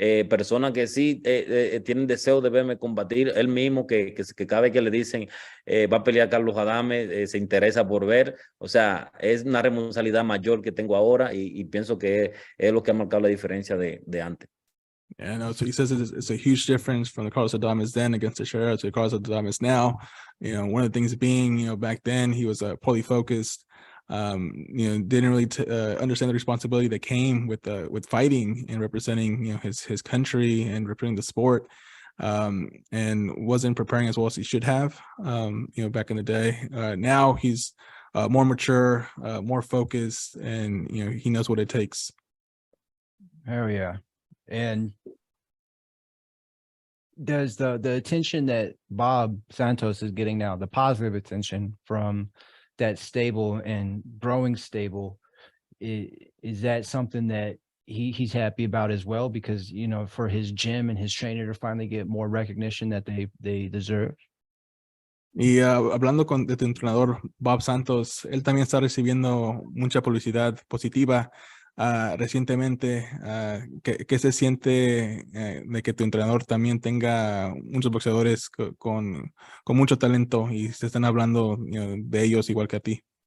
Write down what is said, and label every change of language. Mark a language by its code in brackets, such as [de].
[es] Personas que sí tienen deseo de verme combatir, él mismo que cada vez que le dicen va a pelear Carlos Adames, se interesa por ver. O sea, es una responsabilidad mayor que tengo ahora y pienso que es lo que ha marcado la diferencia de antes. [en] Yeah, no, so he says it's a huge difference from the Carlos Adames then against Teixeira to the Carlos Adames now. One of the things being, back then he was poorly focused. Didn't really understand the responsibility that came with fighting and representing, his country and representing the sport, and wasn't preparing as well as he should have, back in the day. Now he's more mature, more focused, and, he knows what it takes. Oh yeah. And does the attention that Bob Santos is getting now, the positive attention from that stable and growing stable, is that something that he's happy about as well? Because, for his gym and his trainer to finally get more recognition that they deserve. [es] Y hablando de tu entrenador, Bob Santos, él también está recibiendo mucha publicidad positiva. Recientemente, ¿qué se siente de que tu entrenador también tenga muchos boxeadores con mucho talento y se están hablando de ellos igual que a ti?